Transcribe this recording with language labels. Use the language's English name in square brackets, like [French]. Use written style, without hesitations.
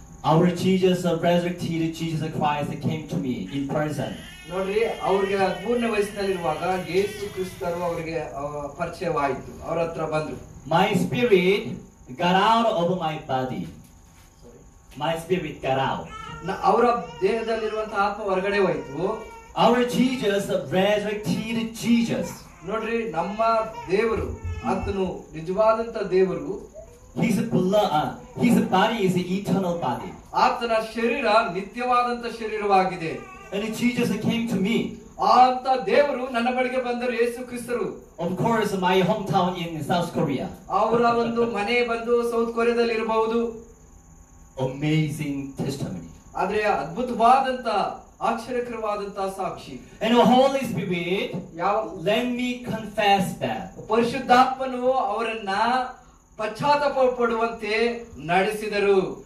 [English] our Jesus, resurrected Jesus Christ, came to me in person. [Kannada] ನೋಡ್ರಿ ಅವ್ರಿಗೆ 13ನೇ ವಯಸ್ಸಿನಲ್ಲಿರುವಾಗ ಯೇಸು ಕ್ರಿಸ್ತರು ಅವರಿಗೆ ಪರಿಚಯವಾಯಿತು. ಅವ್ರ ಹತ್ರ ಬಂದ್ರು. [English] My spirit got out of my body. My spirit got out. [Kannada] ಅವರ ದೇಹದಲ್ಲಿರುವಂತಹ ಆತ್ಮ ಹೊರಗಡೆ ಹೋಯ್ತು. [English] Our Jesus, resurrected Jesus. [Kannada] ನೋಡ್ರಿ ನಮ್ಮ ದೇವರು, ಆತನು ನಿಜವಾದಂತ ದೇವರು. [English] His body is an eternal body. [Kannada] ಆತನ ಶರೀರ ನಿತ್ಯವಾದಂತ ಶರೀರವಾಗಿದೆ. [English] And Jesus came to me. [Kannada] ಅಂತ ದೇವರು ನನ್ನ ಬಳಿಗೆ ಬಂದರು, ಯೇಸು ಕ್ರಿಸ್ತರು. [English] Of course, my hometown in South Korea. [Kannada] ಅವರ ಒಂದು ಮನೆ ಬಂದು ಸೌತ್ ಕೊರಿಯಾದಲ್ಲಿ ಇರಬಹುದು. [English] Amazing testimony. [Kannada] ಆದ್ರೆ ಅದ್ಭುತವಾದಂತ ಆಶ್ಚರ್ಯಕರವಾದಂತ ಸಾಕ್ಷಿ. [English] And the Holy Spirit, let me confess that. [Kannada] ಪರಿಶುದ್ಧಾತ್ಮನು ಅವರನ್ನ ಪಶ್ಚಾತ್ತಾಪ ಪಡುವಂತೆ ನಡೆಸಿದರು.